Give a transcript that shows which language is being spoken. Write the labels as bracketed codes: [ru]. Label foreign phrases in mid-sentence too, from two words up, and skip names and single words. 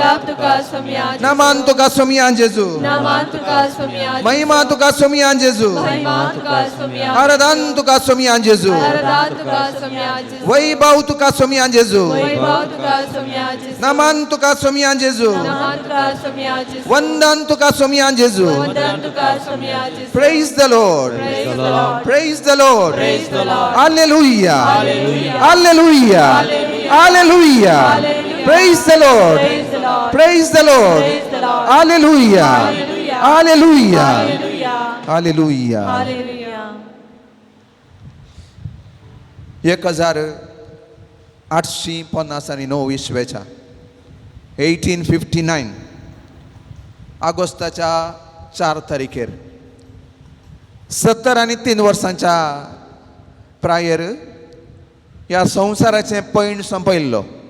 [kok] Naman tuka sumiyan Jesu. Mahima tuka sumiyan Jesu. Aradan tuka sumiyan Jesu. Vaibhav tuka sumiyan Jesu. Naman tuka sumiyan Jesu. Vandan tuka sumiyan Jesu. [en] Praise the Lord. Praise the Lord. Hallelujah. Hallelujah. Hallelujah. Praise the Lord. Praise the Lord. Hallelujah. Hallelujah. Hallelujah. [kok] 1859 इसवेच्या 1859 ऑगस्टाच्या 4 तारीखेर 70 आणि 3 वर्सांच्या प्रायर ह्या संवसाराचें पैंड संपयल्लो